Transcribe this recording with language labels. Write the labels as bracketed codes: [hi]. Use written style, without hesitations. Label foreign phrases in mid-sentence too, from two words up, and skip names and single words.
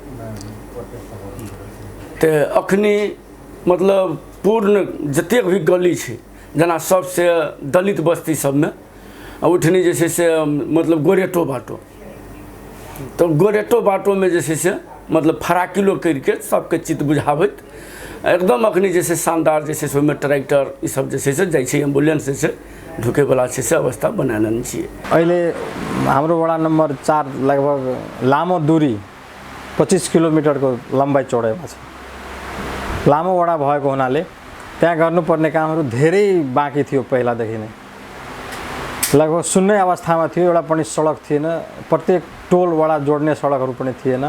[mai] तो अखनी मतलब पूर्ण जतेक भी गली छै जेना सबसे दलित बस्ती सब में ओहिठनी जे छै से मतलब [ne] गोरेटो बाटो, [mai] तो [ne] गोरेटो बाटो [mai] में जे छै से मतलब फराकिलो करके सबके चित्त बुझाबैत एकदम अखनी जे छै शानदार जे छै से ओहिमे ट्रैक्टर ई सब जे छै से जाइ छै, एम्बुलेंस जे छै ढुके वाला छै से अवस्था बना लेने छियै। [ne] अहिले हाम्रो वडा नंबर 4 लगभग लामो दूरी 25 किलोमीटर को लंबाई चौडाइमा छ। लामो वडा भएको हुनाले त्यहाँ गर्नुपर्ने कामहरू धेरै बाँकी थियो पहिलादेखि नै, लगभग शून्य अवस्थामा थियो, एउटा पनि सडक थिएन, प्रत्येक टोल वडा जोड्ने सडकहरू पनि थिएन।